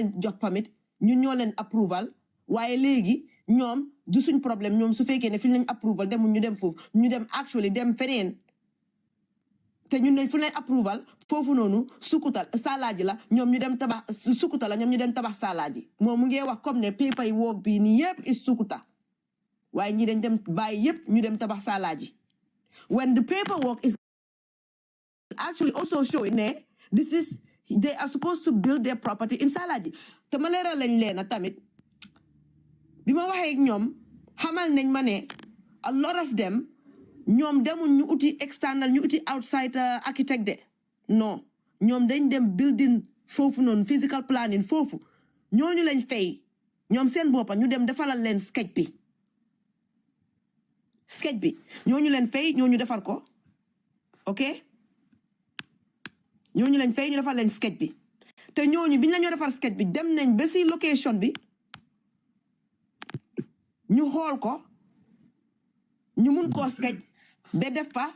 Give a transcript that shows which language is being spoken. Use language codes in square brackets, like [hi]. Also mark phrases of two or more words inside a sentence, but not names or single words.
[wo] leen jox permit ñun ñoo leen approval waaye léegi ñoom du suñ problème ñoom su fekkee ne fi lañ approval demul ñu dem foofu ñu dem actually dem feneen te ñun ne fu ne approval foofu noonu Sukuta Salagi la ñoom ñu dem tabax Sukuta la ñoom ñu dem tabax Salagi moom mu ngi wax comme ne paper yi work bii nii yëpp is Sukuta waaye ñi dañ dem bàyyi yëpp ñu dem tabax Salagi [en] when the paperwork is actually also showing [wo] ne [en] this is they are supposed to build their property in Salagi [wo] te ma leeral lañ leena tamit bi ma waxee ak ñoom xamal nañ ma ne [en] a lot of them [wo] ñoom demul ñu uti external ñu uti [en] outside architect [wo] de non ñoom dañ dem building foofu noonu [en] physical planning [wo] foofu ñooñu lañ fay ñoom seen boppa ñu dem defalal leen sketch bi ñooñu leen fay ñooñu defar ko ok ñooñu lañ fay ñu defal leen sketch bi te ñooñu biñ la ñoo defar sketch bi dem nañ ba si location bi ñu xool ko ñu mun koo sketch ba def